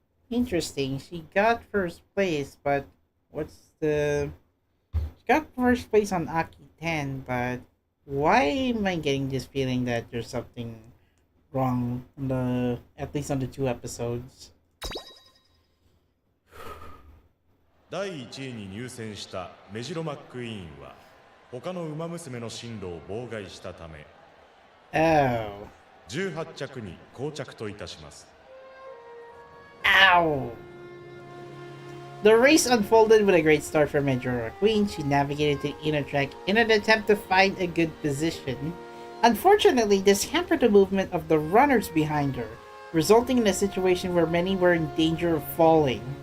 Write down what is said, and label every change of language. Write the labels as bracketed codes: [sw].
[en] Interesting. She got first place, but she got first place on Aki 10, but why am I getting this feeling that there's something wrong at least on the 2 episodes? [ja] 第1位に入選したメジロマックイーンは他の馬娘の進路を妨害したため [en] Oh. [ja] 18着に降着といたします。 [en] Ow! The race unfolded with a great start for Mejiro McQueen. She navigated the inner track in an attempt to find a good position. Unfortunately, this hampered the movement of the runners behind her, resulting in a situation where many were in danger of falling.